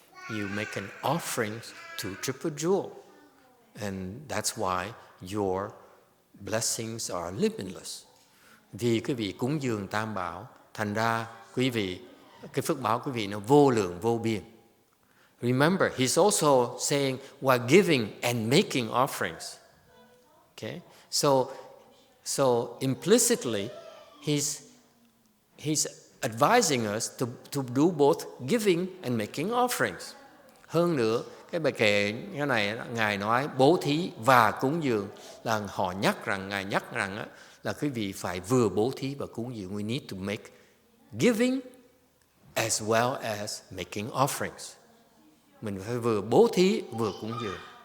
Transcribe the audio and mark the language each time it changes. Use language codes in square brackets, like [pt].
[en] You make an offering to triple jewel, and that's why your blessings are limitless. [vi] Vì quý vị cúng dường Tam Bảo, thành ra quý vị cái phước báo quý vị nó vô lượng vô biên. [en] Remember, he's also saying while giving and making offerings. Okay? So implicitly, he's advising us to do both giving and making offerings. [vi] Hơn nữa, cái bài kệ cái này Ngài nói bố thí và cúng dường là họ Ngài nhắc rằng là quý vị phải vừa bố thí và cúng dường. [en] We need to make giving as well as making offerings. [vi] Mình phải vừa bố thí vừa cúng dường.